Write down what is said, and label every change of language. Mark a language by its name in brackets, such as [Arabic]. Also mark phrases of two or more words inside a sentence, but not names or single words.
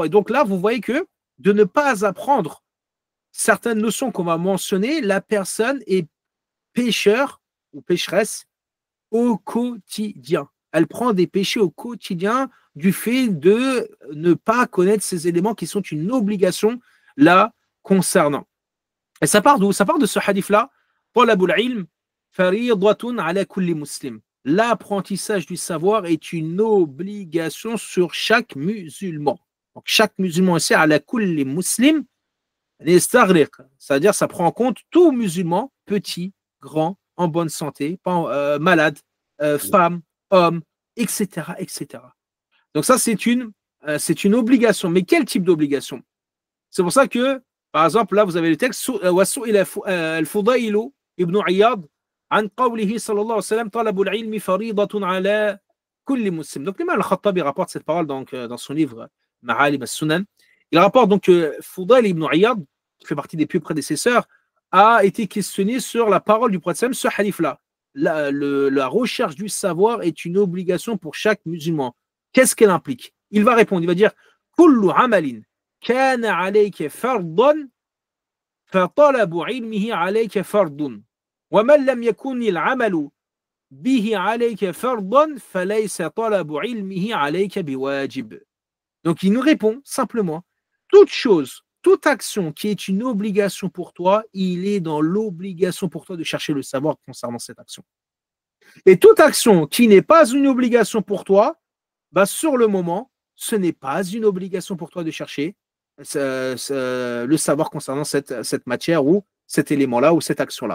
[French] Et donc là, vous voyez que de ne pas apprendre certaines notions qu'on va mentionner, la personne est pécheur ou pécheresse au quotidien. Elle prend des péchés au quotidien du fait de ne pas connaître ces éléments qui sont une obligation là concernant. Et ça part d'où? Ça part de ce hadith-là. [Arabic] طلب العلم فريضة على كل مسلم. [French] L'apprentissage du savoir est une obligation sur chaque musulman. Donc chaque musulman ici, [Arabic] على كل مسلم, [French] c'est-à-dire ça prend en compte tout musulman, petit, grand, en bonne santé, malade, femme, homme, etc., etc. Donc ça, c'est une obligation. Mais quel type d'obligation? C'est pour ça que, par exemple, là, vous avez le texte Al-Fudayl ibn Iyad [Arabic] عن قوله صلى الله عليه وسلم طلب العلم فريضة على كل مسلم. [French] Donc l'imam al-Khattabi rapporte cette parole donc, dans son livre Ma'alim al-Sunan. Il rapporte donc que Fudayl ibn Iyad, qui fait partie des plus prédécesseurs, a été questionné sur la parole du prophète, ce hadith-là. La recherche du savoir est une obligation pour chaque musulman. Qu'est-ce qu'elle implique? Il va répondre, il va dire [Arabic] كل عمل كان عليك فرضا فطلب علمه عليك فرض ومن لم يكن العمل به عليك فرضا فليس طلب علمه عليك بواجب. [French] Donc il nous répond simplement, toute chose, toute action qui est une obligation pour toi, il est dans l'obligation pour toi de chercher le savoir concernant cette action. Et toute action qui n'est pas une obligation pour toi, bah sur le moment, ce n'est pas une obligation pour toi de chercher le savoir concernant cette matière ou cet élément-là ou cette action-là.